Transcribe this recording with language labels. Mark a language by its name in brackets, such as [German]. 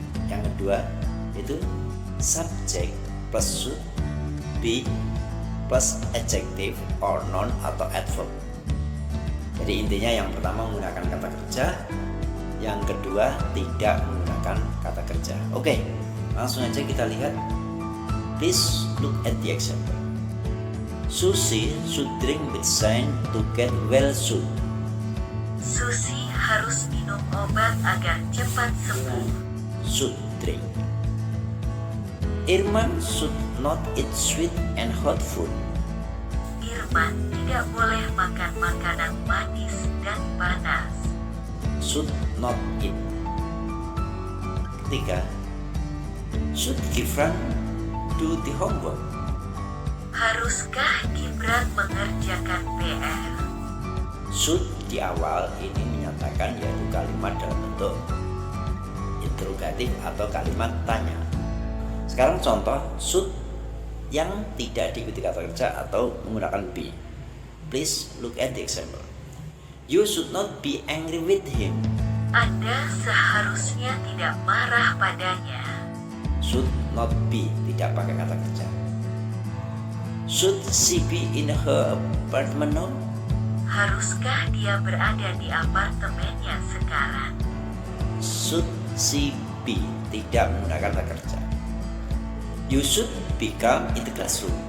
[Indonesian] Yang kedua itu [English] subject plus should be plus adjective or noun [Indonesian] atau adverb. Jadi intinya yang pertama menggunakan kata kerja, yang kedua tidak menggunakan kata kerja. Oke, langsung aja kita lihat. [English] Please look at the example. Susi should drink medicine to get well soon. [Indonesian] Susi harus minum obat agar cepat sembuh. [English] Should drink. Irman should not eat sweet and hot food. [Indonesian] Irman tidak boleh makan makanan manis dan panas. [English] Should not eat. Ketiga, should Gibran do the homework? [Indonesian] Harus Haruskah Gibran mengerjakan PR? Should di awal ini menyatakan yaitu kalimat dalam bentuk interrogatif atau kalimat tanya. Sekarang contoh should yang tidak diikuti kata kerja atau menggunakan be. [English] Please look at the example. You should not be angry with him. [Indonesian] Anda seharusnya tidak marah padanya. [English] Should not be, [Indonesian] tidak pakai kata kerja. [English] Should she be in her apartment now? [Indonesian] Haruskah dia berada di apartemennya sekarang? [English] Should she be, [Indonesian] tidak menggunakan kata kerja. [English] You should be calm in the classroom.